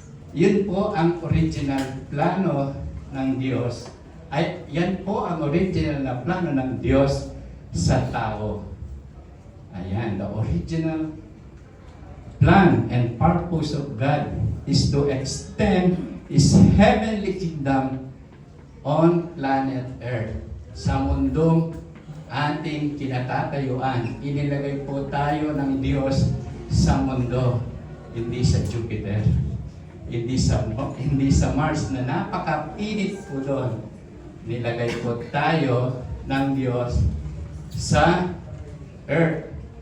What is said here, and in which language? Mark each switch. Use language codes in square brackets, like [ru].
[tl] Yun po ang original plano ng Diyos. Yan po ang original na plano ng Diyos sa tao. [en] Ayan, the original plan and purpose of God is to extend His heavenly kingdom on planet Earth. [tl] Sa mundong ating kinatatayuan, inilagay po tayo ng Diyos sa mundo, hindi sa Jupiter, hindi sa Mars na napakainit po doon. Nilagay po tayo ng Diyos sa Earth.